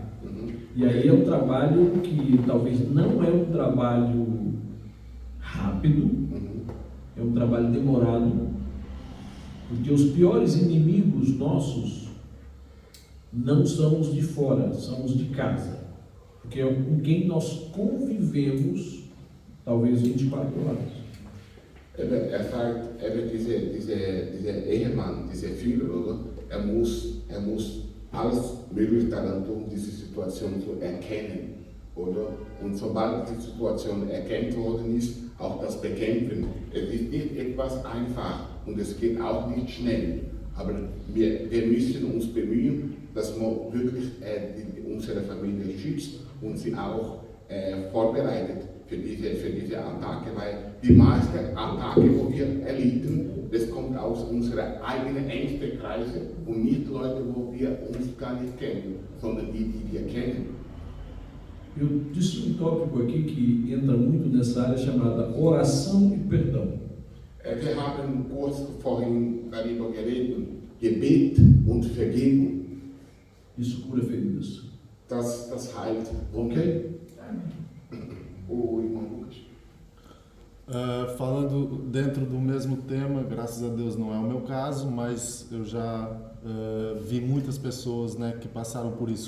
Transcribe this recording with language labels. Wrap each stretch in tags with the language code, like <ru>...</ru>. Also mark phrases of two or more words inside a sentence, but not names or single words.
<pt>E aí é um trabalho que talvez não é um trabalho rápido, é um trabalho demorado, porque os piores inimigos nossos não são os de fora, são os de casa. Porque é com quem nós convivemos talvez 24 anos.</pt> <de>Er sagt, dieser Ehemann, dieser Führer, er muss alles möglich daran tun, diese Situation zu erkennen. Oder? Und sobald die Situation erkannt worden ist, auch das Bekämpfen. Es ist nicht etwas einfach und es geht auch nicht schnell. Aber wir müssen uns bemühen, dass man wirklich unsere Familie schützt und sie auch vorbereitet für diese Attacke, weil die meisten Attacke, wo wir erlitten, das kommt aus unseren eigenen engsten Kreise und nicht Leute, wo wir uns gar nicht kennen, sondern die wir kennen.</de> <pt>Eu disse tópico aqui que entra muito nessa área chamada oração e perdão.</pt> <de>Wir haben kurz vorhin darüber geredet, Gebet und Vergebung.</de> <pt>Isso cura feridas.</pt> <de>Das heilt. Ok?</de> <pt>O irmão Lucas. Falando dentro do mesmo tema, graças a Deus não é o meu caso, mas eu já vi muitas pessoas, né, que passaram por isso.</pt>